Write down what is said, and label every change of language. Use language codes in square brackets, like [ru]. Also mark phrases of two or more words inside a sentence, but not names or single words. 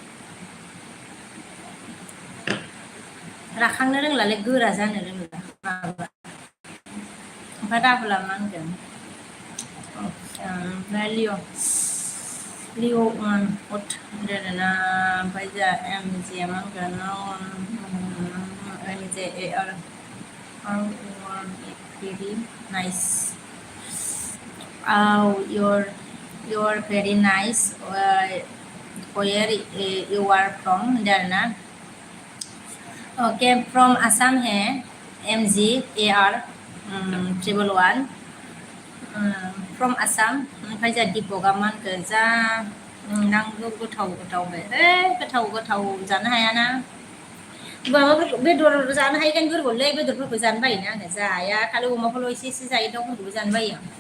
[brx] राखांनो रोंलालै गोरा जानो रोंला माबा ओमफ्राय राहुला मा होनदों ओमफ्राय लिअ हट आरोना ओमफ्राय जोंहा एम जिया मा होनगोन एम जे ए आर [en] very nice you're very nice where you are from [brx] होनदों आरोना [en] ओके from Assam [brx] है MG AR 111 [en] from Assam [brx] ओमफ्राय जोंहा दिपकआ मा होनखो जा नांगौ गोथाव गोथाव जानो हायाना माबाफोरखौ बेदर जानो हायो खायनो दुरबललै बेदरफोरखौ जानो बायोना आङो जाया खालि अमाखौल' एसे एसे जायो दाउफोरखौबो जानो बायो